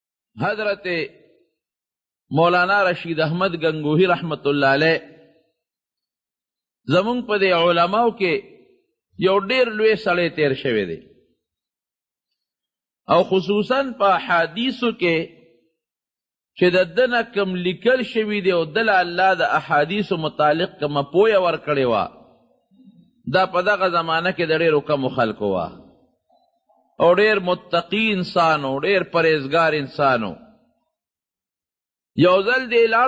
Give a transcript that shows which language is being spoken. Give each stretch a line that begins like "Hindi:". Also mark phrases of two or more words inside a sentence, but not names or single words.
Pashto: حضرت مولانا رشید احمد گنگوہی
Arabic: رحمت اللہ علیہ
Pashto: زمون په دې علماو کې یو ډیر لوی سړی تیر شوی دی او خصوصا په احادیثو کې چې د ده نه کم لیکل شوي دی او دله الله د احادیثو متعلق کومه پویه ورکړې وه دا په دغه زمانه کې د ډېرو کمو خلکو وه او ډېر متقی انسان و ډېر پرهیزګار انسان و یو ځل دی لاړ